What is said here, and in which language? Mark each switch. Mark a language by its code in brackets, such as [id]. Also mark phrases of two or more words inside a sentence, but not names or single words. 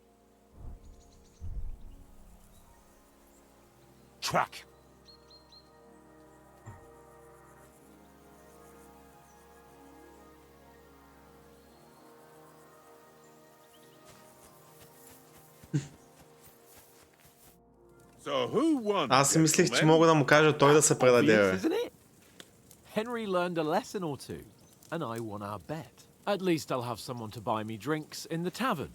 [en] Track. So who won? [bg] Аз си мислех, че [en] gentlemen? [bg] мога да му кажа той да се предаде, [en] Obvious, [bg] бе. [en] isn't it? Henry learned a lesson or two, and I won our bet. At least I'll have someone to buy me drinks in the tavern.